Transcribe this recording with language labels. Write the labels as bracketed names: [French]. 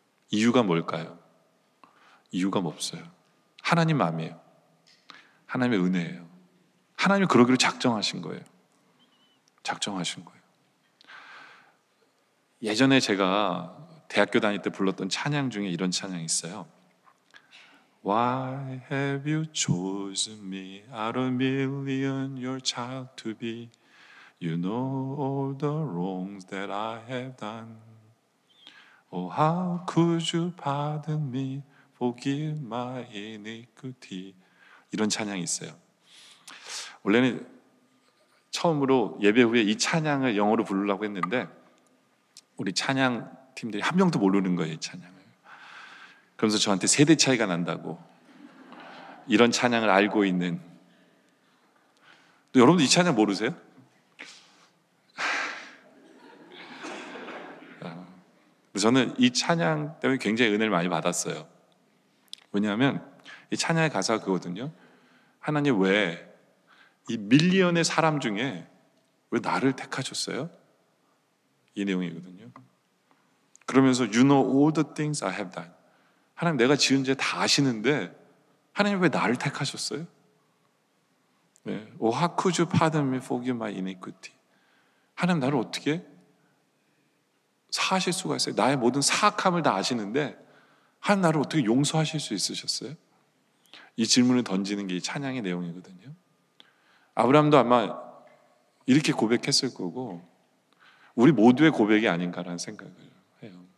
[Korean] 이유가 뭘까요? 이유가 없어요. 하나님 마음이에요. 하나님의 은혜예요. 하나님이 그러기로 작정하신 거예요. 작정하신 거예요. 예전에 제가 대학교 다닐 때 불렀던 찬양 중에 이런 찬양이 있어요. [English] Why have you chosen me out of million your child to be? You know all the wrongs that I have done. Oh, how could you pardon me, forgive my iniquity? [Korean] 이런 찬양이 있어요. 원래는 처음으로 예배 후에 이 찬양을 영어로 부르려고 했는데 우리 찬양 팀들이 한 명도 모르는 거예요, 이 찬양을. 그러면서 저한테 세대 차이가 난다고 이런 찬양을 알고 있는 또 여러분도 이 찬양 모르세요? 저는 이 찬양 때문에 굉장히 은혜를 많이 받았어요. 왜냐하면 이 찬양의 가사가 그거거든요. 하나님 왜 이 밀리언의 사람 중에 왜 나를 택하셨어요? 이 내용이거든요. [English] 그러면서 You know all the things I have done. [Korean] 하나님 내가 지은 죄 다 아시는데 하나님 왜 나를 택하셨어요? 네. [English] Oh, how could you pardon me, forgive my iniquity? [Korean] 하나님 나를 어떻게 사하실 수가 있어요? 나의 모든 사악함을 다 아시는데 하나님 나를 어떻게 용서하실 수 있으셨어요? 이 질문을 던지는 게 이 찬양의 내용이거든요. 아브라함도 아마 이렇게 고백했을 거고 우리 모두의 고백이 아닌가라는 생각을 해요.